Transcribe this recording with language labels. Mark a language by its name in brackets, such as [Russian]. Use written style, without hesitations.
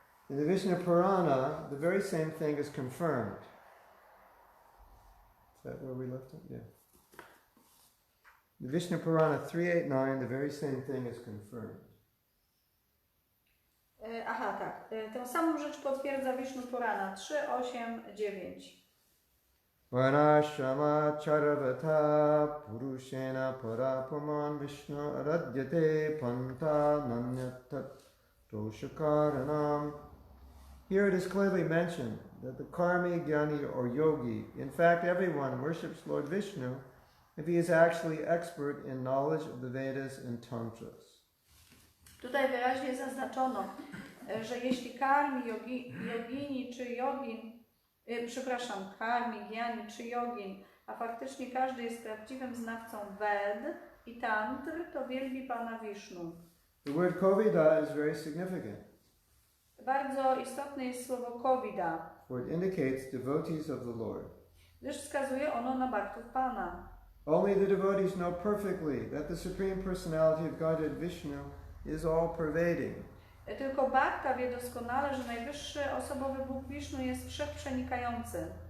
[English] In the Vishnu Purana, the very same thing is confirmed. Is that where we left it? Yeah. The Vishnu Purana 389, the very same thing is confirmed. [Polish] Aha, tak. Tę samą rzecz potwierdza Vishnu Purana 3, 8, 9. [Sanskrit] Varnashrama charavata purushena parapaman Vishnu aradyate panta nanyatat doshakaranam. [English] Here it is clearly mentioned that the karma-yogī or yogi, in fact everyone worships Lord Vishnu if he is actually expert in knowledge of the Vedas and Tantras. [Polish] Tutaj wyraźnie zaznaczono, że jeśli karmi, jogini czy jogin, karmi, gyani czy jogin, a faktycznie każdy jest prawdziwym znawcą Ved i Tantr, to wielbi Pana Vishnu. [English] The word kovida is very significant. [Polish] Bardzo istotne jest słowo kovida, [English] for it indicates devotees of the Lord. [Polish] gdyż wskazuje ono na bhaktów Pana. [English] Only the devotees know perfectly that the Supreme Personality of Godhead Vishnu is all-pervading. [Polish] Tylko bhakta wie doskonale, że najwyższy osobowy Bóg Wisznu jest wszechprzenikający.